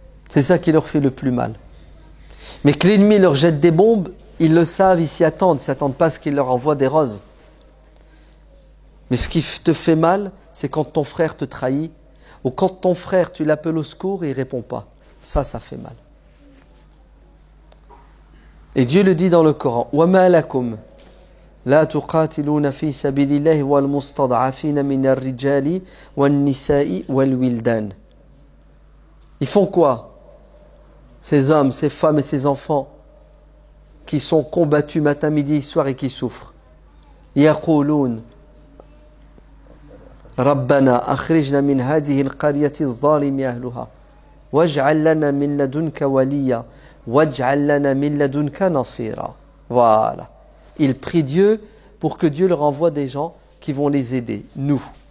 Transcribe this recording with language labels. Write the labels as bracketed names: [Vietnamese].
[French] C'est ça qui leur fait le plus mal. Mais que l'ennemi leur jette des bombes, ils le savent, ils s'y attendent. Ils ne s'attendent pas à ce qu'il leur envoie des roses. Mais ce qui te fait mal, c'est quand ton frère te trahit ou quand ton frère, tu l'appelles au secours et il ne répond pas. Ça fait mal. Et Dieu le dit dans le Coran, [Arabic] وَمَا لَكُمْ لَا تُقَاتِلُونَ فِي سَبِيلِ اللَّهِ وَالْمُسْتَضْعَفِينَ مِنَ الرِّجَالِ وَالنِّسَاءِ وَالْوِلْدَانِ. [French] Ils font quoi? Ces hommes, ces femmes et ces enfants qui sont combattus matin, midi et soir et qui souffrent. [Arabic] يقولون ربنا أخرجنا من هذه القرية الظالم أهلها واجعل لنا من لدنك وليا واجعل لنا من لدنك نصيرا. [French] Voilà. Ils prient Dieu pour que Dieu leur envoie des gens qui vont les aider, nous.